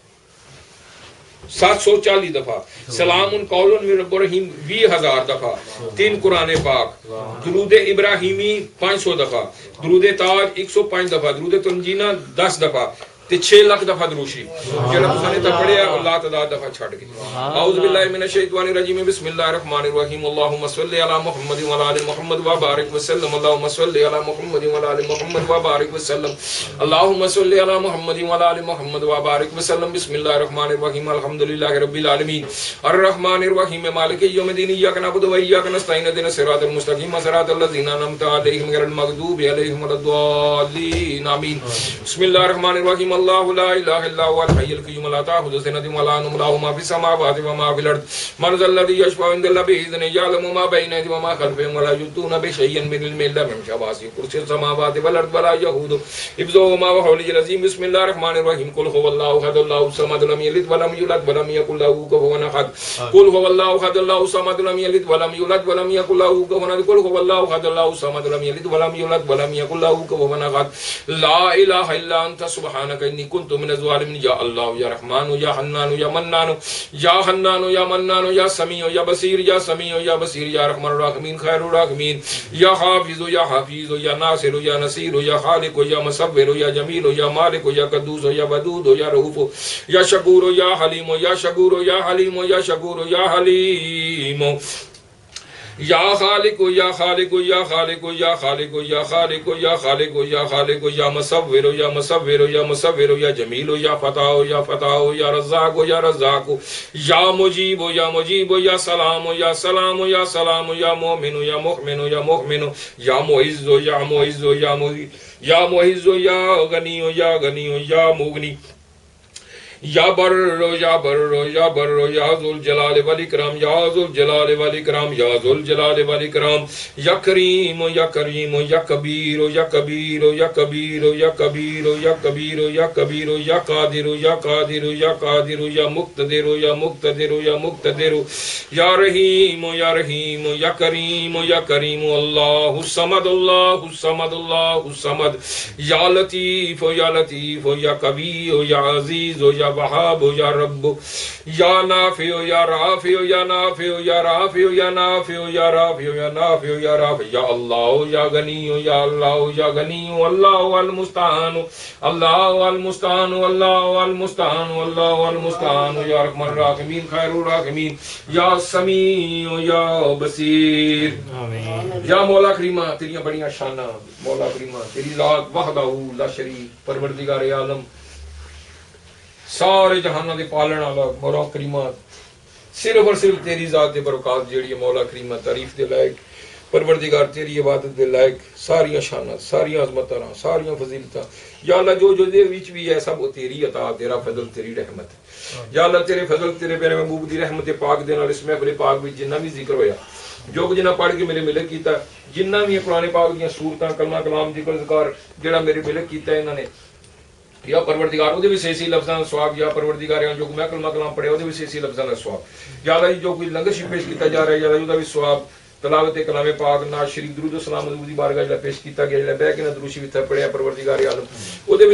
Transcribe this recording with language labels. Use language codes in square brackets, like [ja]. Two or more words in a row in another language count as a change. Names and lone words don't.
[pa] 740 دفعہ، [ar] سلام قول من رب الرحیم [pa] 20,000 دفعہ، 3 قرآن پاک، درود ابراہیمی 500 دفعہ، درود تاج 105 دفعہ، درود تنجینہ 10 دفعہ، 6 لاکھ دفعہ درود شریف جڑا تساں نے تا پڑھیا اللہ تعالی دفعہ چھڑ کے [ar] اعوذ باللہ من الشیطان الرجیم بسم اللہ الرحمن الرحیم اللهم صل علی محمد وعلی آل محمد وبارک وسلم اللهم صل علی محمد وعلی آل محمد وبارک وسلم اللهم صل علی محمد وعلی آل محمد وبارک وسلم بسم اللہ الرحمن الرحیم الحمدللہ رب العالمین الرحمن الرحیم مالک یوم الدین ایاک نعبد و ایاک نستعین اهدنا الصراط المستقیم صراط الذین انعمت علیہم غیر المغضوب علیہم ولا الضالین آمین بسم اللہ الرحمن الرحیم اللہ لا الہ الا هو الحی القیوم لا تأخذہ سنۃ ولا نوم له ما فی السماوات وما فی الارض من ذا الذی یشفع عنده بإذنہ یعلم ما بین ایدیہم وما خلفہم ولا یحیطون بشیء من علمہ الا بما شاء وسع کرسی السماوات والارض ولا یؤوده حفظهما وهو العلی العظیم بسم اللہ الرحمن الرحیم قل هو اللہ احد اللہ الصمد لم یلد ولم یولد ولم یکن له کفوا احد قل هو اللہ احد اللہ الصمد لم یلد ولم یولد ولم یکن له کفوا احد قل هو اللہ احد اللہ الصمد لم یلد ولم یولد ولم یکن له کفوا احد لا الہ الا انت سبحانک انی كنت من الظالمین یا اللہ یا رحمان یا حنان یا منان یا حنان یا منان یا سمیع یا بصیر یا سمیع یا بصیر یا رحمان الرحمین خیر الرحمین یا حافظ یا حفیظ یا ناصر یا نصیر یا خالق یا مصور یا جمیل یا مالک یا قدوس یا ودود یا رؤوف یا شکور یا حلیم یا شکور یا حلیم یا شکور یا حلیم یا خالق یا خالق یا خالق یا خالق یا خالق یا خالق یا خالق یا مصور یا مصور یا مصور یا جمیل یا فتح یا فتح یا رزاق یا رزاق یا مجیب یا مجیب یا سلام یا سلام یا سلام یا مومن یا مؤمن یا مؤمن یا معز یا معز یا یا معز یا غنی یا غنی یا مغنی یا بر یا بر یا بر یا ذو الجلال والاکرام یا ذو الجلال والاکرام یا ذو الجلال والاکرام یا کریم یا کریم یا کبیر یا کبیر یا کبیر یا کبیر یا کبیر یا کبیر یا قادر یا قادر یا قادر یا مقتدر یا مقتدر یا مقتدر یا رحیم یا رحیم یا کریم یا کریم اللہ الصمد اللہ الصمد اللہ الصمد یا لطیف یا لطیف یا قوی یا عزیز یا وہاب یا رب یا نافع یا رافع یا نافع یا رافع یا نافع یا رافع یا نافع یا رافع یا اللہ یا غنی یا اللہ یا غنی اللہ المستعان اللہ المستعان اللہ المستعان اللہ المستعان یا رحمان الراحمین خیر الراحمین یا سمیع یا [pa] بصیر یا مولا کریمہ تیریاں بڑیاں شانہ مولا کریمہ تیری ذات [ar] وحدہ لا شریک [pa] پروردگار عالم سارے جہانہ دے پالن والا مولا کریمہ صرف اور صرف تیری ذات دے برکات جیڑی مولا کریمہ تعریف دے لائق پروردگار تیری عبادت دے لائق ساریاں شانات ساریاں عظمتاں ساریاں فضیلتاں یا اللہ جو جو دے وچ بھی ہے سب وہ تیری عطا تیرا فضل تیری رحمت یا اللہ تیرے فضل تیرے پیارے محبوب دی رحمت پاک دے نال اس محفل پاک وچ جنہ بھی ذکر ہویا جو کچھ جنہ پڑھ کے میرے ملک کیتا جنہ بھی قرآن پاک دیاں سورتاں کلمہ کلام ذکر ذکر جڑا میرے ملک کیتا ہے انہاں نے یا پروردگار دے بھی صحیح لفظاں دا ثواب یا پروردگار جو میں کلمہ کلام پڑھیا دے بھی صحیح لفظاں دا ثواب یا اللہ جو کوئی لنگر پیش کیتا جا رہا ہے یا اللہ دا بھی ثواب تلاوت کلام پاک نعت شریف درود و سلام حضور دی بارگاہ جڑا پیش کیتا گیا جڑا بیٹھ کے درود شریف پڑھیا پروردگار عالم او دے بھی